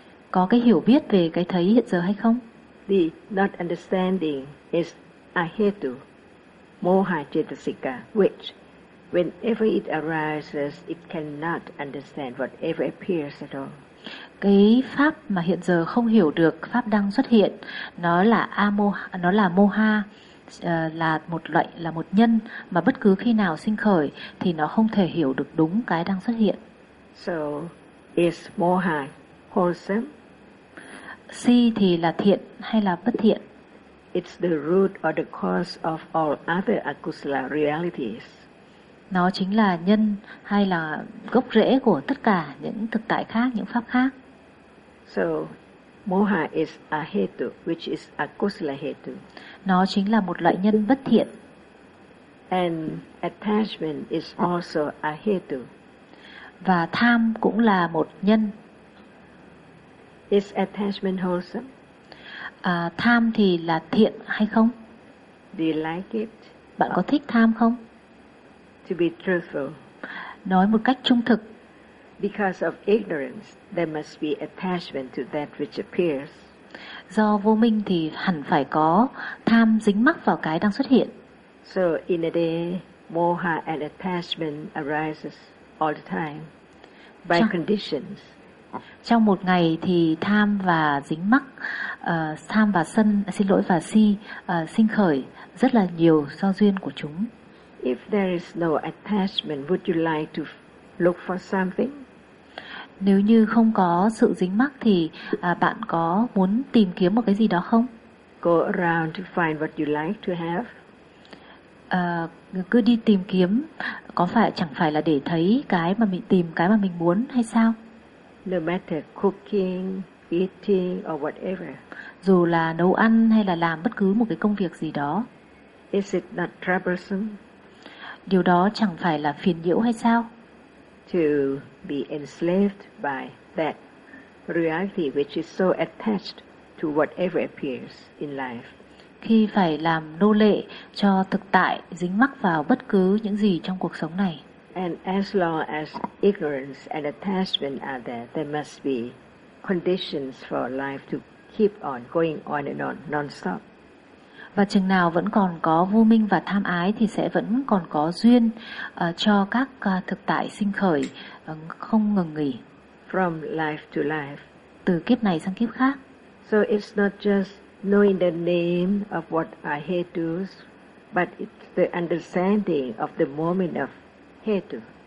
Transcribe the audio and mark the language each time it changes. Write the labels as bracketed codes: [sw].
[vi] Có cái hiểu biết về cái thấy hiện giờ hay không? [en] The not understanding is ahetu, moha cetasika, which whenever it arises, it cannot understand whatever appears at all. [vi] Cái pháp mà hiện giờ không hiểu được, pháp đang xuất hiện, nó là amoha, nó là moha, là một loại, là một nhân mà bất cứ khi nào sinh khởi thì nó không thể hiểu được đúng cái đang xuất hiện. [en] So is moha wholesome? [vi] Si thì là thiện hay là bất thiện? [en] It's the root or the cause of all other akusala realities. [vi] Nó chính là nhân hay là gốc rễ của tất cả những thực tại khác, những pháp khác. [en] So moha is a hetu, which is a kusala hetu. [vi] Nó chính là một loại nhân bất thiện. [en] And attachment is also a hetu. [vi] Và tham cũng là một nhân. [en] Is attachment wholesome? [vi] Tham thì là thiện hay không? [en] Do you like it? [vi] Bạn có thích tham không? [en] To be truthful. [vi] Nói một cách trung thực. [en] Because of ignorance, there must be attachment to that which appears. [vi] Do vô minh thì hẳn phải có tham dính mắc vào cái đang xuất hiện. [en] So in a day, moha and attachment arises all the time by conditions. [vi] Trong một ngày thì tham và dính mắc, tham và sân, xin lỗi, và si sinh khởi rất là nhiều do duyên của chúng. [en] If there is no attachment, would you like to look for something? [vi] Nếu như không có sự dính mắc thì bạn có muốn tìm kiếm một cái gì đó không? [en] Go around to find what you like to have. [vi] Cứ đi tìm kiếm, có phải chẳng phải là để thấy cái mà mình tìm, cái mà mình muốn hay sao? [en] No matter cooking, eating or whatever. [vi] Dù là nấu ăn hay là làm bất cứ một cái công việc gì đó. [en] Is it not troublesome? [vi] Điều đó chẳng phải là phiền nhiễu hay sao? [en] To be enslaved by that reality which is so attached to whatever appears in life. [vi] Khi phải làm nô lệ cho thực tại dính mắc vào bất cứ những gì trong cuộc sống này. [en] And as long as ignorance and attachment are there, there must be conditions for life to keep on going on and on non-stop. [vi] Và chừng nào vẫn còn có vô minh và tham ái thì sẽ vẫn còn có duyên cho các thực tại sinh khởi không ngừng nghỉ. [en] From life to life. [vi] Từ kiếp này sang kiếp khác. [en] So it's not just knowing the name of what I hate to, but it's the understanding of the moment of hetu.